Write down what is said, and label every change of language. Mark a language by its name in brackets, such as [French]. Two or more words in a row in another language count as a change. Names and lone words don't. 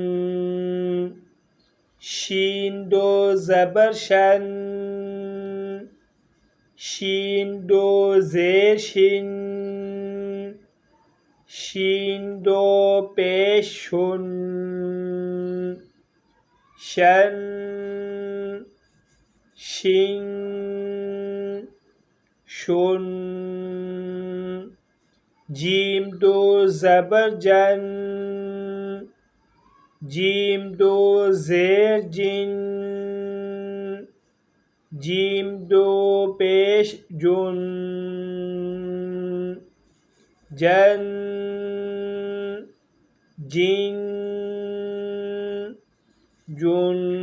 [Urdu] شین دو زبر شن، شین دو زیر شن، شین دو پیش شن، شن، شن، شن۔ جیم دو زبر جن، جیم دو زیر جن، جیم دو پیش جن، جن، جن، جن۔